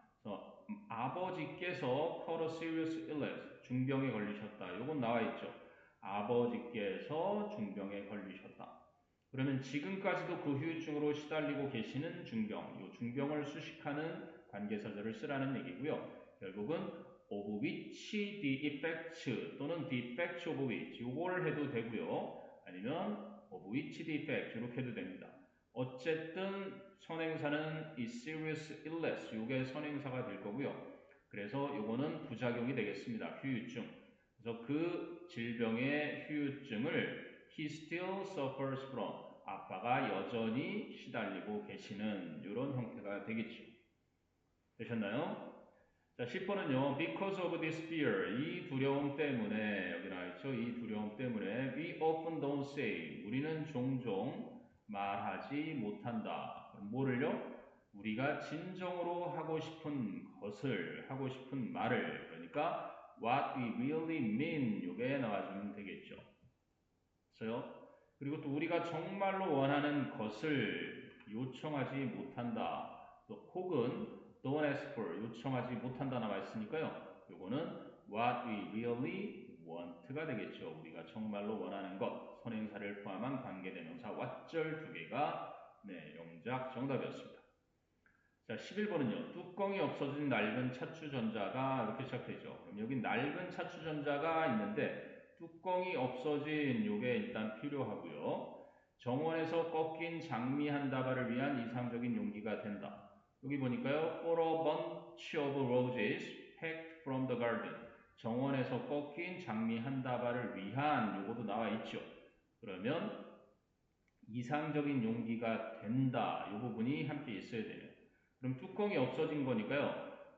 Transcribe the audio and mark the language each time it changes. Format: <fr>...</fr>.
<ko>그래서 아버지께서</ko> <en>caught a serious illness,</en> <ko>중병에 걸리셨다. 이건 나와 있죠. 아버지께서 중병에 걸리셨다. 그러면 지금까지도 그 후유증으로 시달리고 계시는 중병, 이 중병을 수식하는 관계사절을 쓰라는 얘기고요. 결국은</ko> <en>of which the effect</en> <ko>또는</ko> <en>the effect of which</en> <ko>이걸 해도 되고요. 아니면 of which the effect 이렇게 해도 됩니다. 어쨌든 선행사는 이 serious illness 이게 선행사가 될 거고요. 그래서 이거는 부작용이 되겠습니다. 후유증. 그래서 그 질병의 후유증을</ko> <en>he still suffers from</en> <ko>아빠가 여전히 시달리고 계시는 이런 형태가 되겠죠. 되셨나요? 자, 10번은요.</ko> <en>Because of this fear,</en> <ko>이 두려움 때문에 여기 나와있죠. 이 두려움 때문에</ko> <en>we often don't say,</en> <ko>우리는 종종 말하지 못한다. 뭐를요? 우리가 진정으로 하고 싶은 것을, 하고 싶은 말을, 그러니까</ko> <en>what we really mean</en> <ko>이게 나와주면 되겠죠. 그래서요. 그리고 또 우리가 정말로 원하는 것을 요청하지 못한다. 또 혹은</ko> <en>don't ask for</en> <ko>요청하지 못한다 나와 있으니까요. 요거는</ko> <en>what we really want</en> <ko>가 되겠죠. 우리가 정말로 원하는 것. 선행사를 포함한 관계대명사 what절 두 개가 네, 영작 정답이었습니다. 자, 11번은요. 뚜껑이 없어진 낡은 차추전자가 이렇게 시작되죠. 그럼 여기 낡은 차추전자가 있는데 뚜껑이 없어진 요게 일단 필요하고요. 정원에서 꺾인 장미 한 다발을 위한 이상적인 용기가 된다. 여기 보니까요.</ko> <en>For a bunch of roses picked from the garden.</en> <ko>정원에서 꺾인 장미 한 다발을 위한 요거도 나와 있죠. 그러면 이상적인 용기가 된다. 요 부분이 함께 있어야 되네요. 그럼 뚜껑이 없어진 거니까요.</ko>